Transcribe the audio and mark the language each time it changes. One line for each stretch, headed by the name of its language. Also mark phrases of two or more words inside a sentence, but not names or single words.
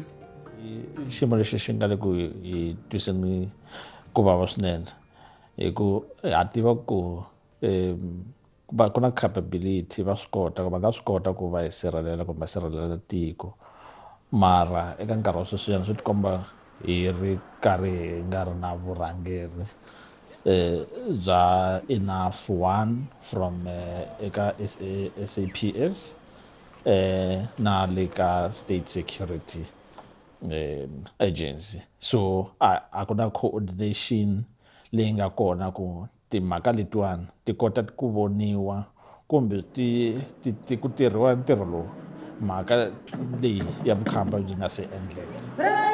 Tsonga: Xiyimo lexi xi nga le ku hi twiseni ku vava swinene hi ku ha tiva ku ku na capability va nga swi kota ku va hi sirhelela kumbe sirhelela tiko mara eka nkarhi wa sweswiyani swi tikomba hi ri karhi hi nga ri na vurhangeri bya enough one from eka SABC na le ka state security agency, so a ku na coordination leyi nga kona ku timhaka letiwani ti kota ku voniwa kumbe ti ku tirhiwa ntirho lowu mhaka leyi ya vukhamba byi nga se endleka.